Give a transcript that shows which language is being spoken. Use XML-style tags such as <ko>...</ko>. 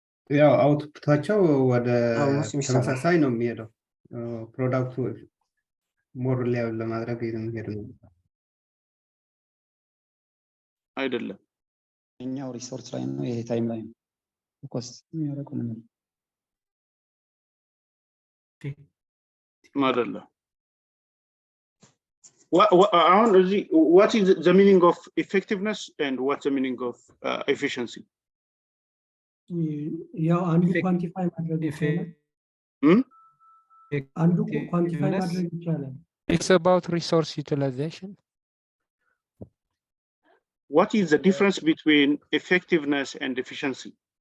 <am>ያው አውትፑታቸው ወደ ተመሳሳይ ነው የሚሄደው። ፕሮዳክቱ ሞር ሌቭል ለማድረግ የሚሄድ ነው አይደለም። እኛው ሪሶርስ ላይ ነው፣ ይሄ ታይም ላይ ነው ፎከስ የሚያደርገው ነው</am> <en>አይደለም። what is the meaning of effectiveness and what's the meaning of efficiency?</en> <am>ያው አንዱ ኳንቲፋይ ማድረግ ይቻላል። አንዱ ኳንቲፋይ ማድረግ ይቻላል።</am> <en>It's about resource utilization. What is the difference between effectiveness and efficiency?</en>